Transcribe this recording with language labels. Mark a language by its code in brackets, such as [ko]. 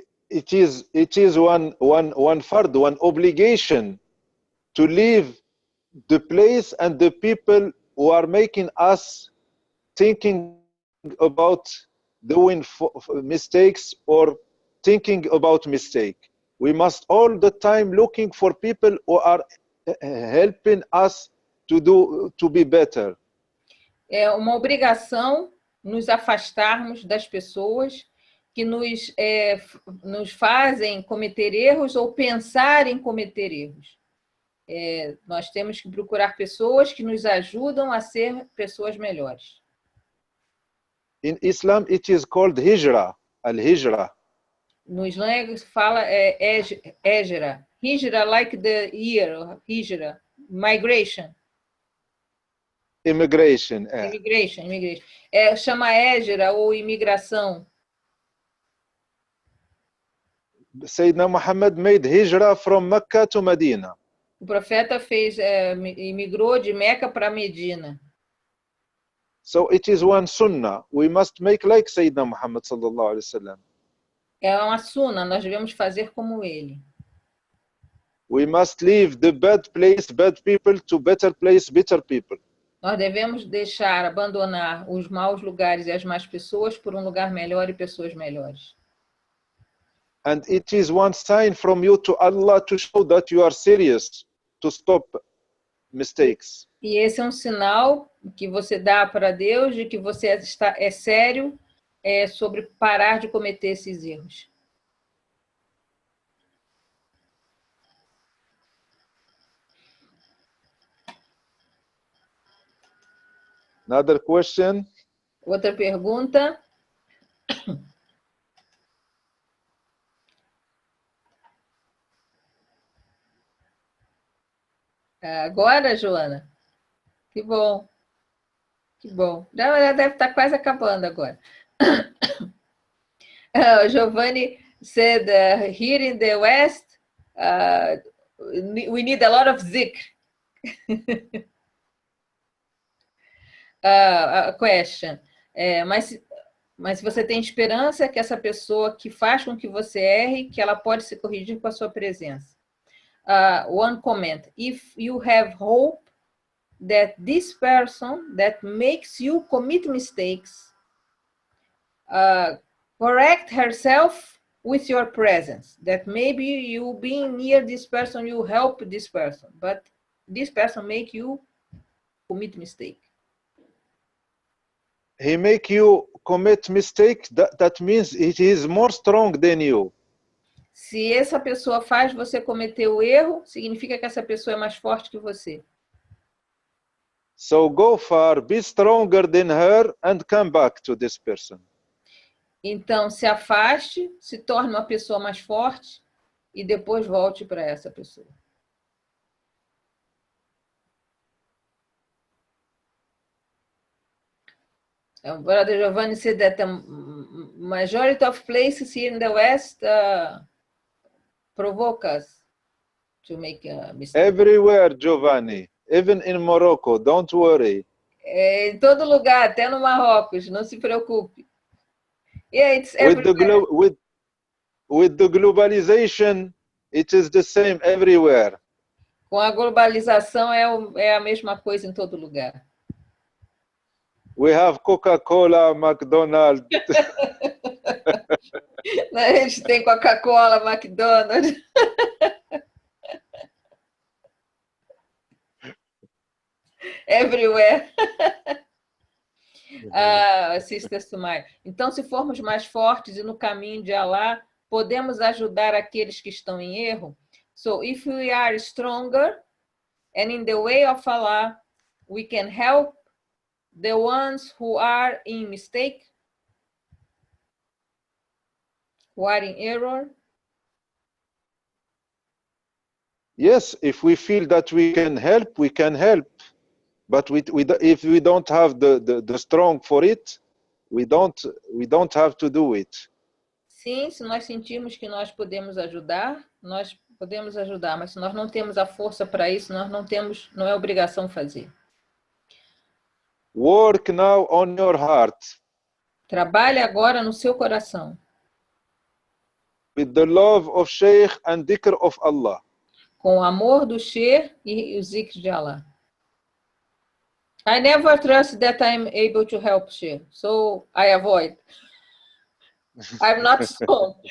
[en] It is one fard, one obligation to leave the place and the people who are making us thinking about doing mistakes or thinking about mistake. We must all the time looking for people who are helping us to be better. [pt] É uma obrigação nos afastarmos das pessoas que nos fazem cometer erros ou pensar em cometer erros. Nós temos que procurar pessoas que nos ajudam a ser pessoas melhores. [en] In Islam, it is called hijra, al-hijra. [pt] No Islã fala hijra. Hijra, [en] like the year, hijra, migration. Immigration. Immigration. [pt] Chama hijra ou imigração. [en] Sayyidina Muhammad made hijra from Mecca to Medina. [pt] O profeta imigrou de Meca para Medina. [en] So it is one sunnah. We must make like Sayyidina Muhammad sallallahu alaihi wasallam. [pt] É uma sunna, nós devemos fazer como ele. [en] We must leave the bad place, bad people, to better place, better people. [pt] Nós devemos abandonar os maus lugares e as más pessoas por um lugar melhor e pessoas melhores. [en] And it is one sign from you to Allah to show that you are serious to stop mistakes. [pt] E esse é um sinal que você dá para Deus de que você é sério sobre parar de cometer esses erros. [en] Another question. [pt] Outra pergunta. Agora, Joana? Que bom. Que bom. Já deve estar quase acabando agora. [en] Giovanni said, here in the West, we need a lot of zikr. A question. [pt] Mas se você tem esperança que essa pessoa que faz com que você erre, que ela pode se corrigir com a sua presença. [en] One comment. If you have hope that this person that makes you commit mistakes correct herself with your presence, that maybe you being near this person, you help this person, but this person make you commit mistake. He make you commit mistake, that means he is more strong than you. [pt] Se essa pessoa faz você cometer o erro, significa que essa pessoa é mais forte que você. [en] So go far, be stronger than her and come back to this person. [pt] Então, se afaste, se torne uma pessoa mais forte e depois volte para essa pessoa. [en] Brother Giovanni said that the majority of places here in the West provoke us to make a mistake. Everywhere, Giovanni. Even in Morocco, don't worry. [pt] Em todo lugar, até no Marrocos, não se preocupe. [en] Yeah, it's everywhere. With the globalization, it is the same everywhere. [pt] Com a globalização é a mesma coisa em todo lugar. [en] We have Coca-Cola, McDonald's. [pt] A gente tem Coca-Cola, McDonald's. [en] Everywhere. Sister Sumai. [pt] Então, se formos mais fortes e no caminho de Allah, podemos ajudar aqueles que estão em erro. [en] So, if we are stronger and in the way of Allah, we can help the ones who are in mistake, who are in error. Yes, if we feel that we can help, we can help. But if we don't have the strong for it, we don't have to do it. [pt] Sim, se nós sentirmos que nós podemos ajudar, nós podemos ajudar, mas se nós não temos a força para isso, nós não é obrigação fazer. [en] Work now on your heart. [pt] Trabalhe agora no seu coração. [en] With the love of Sheikh and dhikr of Allah. [pt] Com o amor do Sheikh e o zikr de Allah. [en] I never trust that I'm able to help Sheikh, so I avoid. I'm not strong.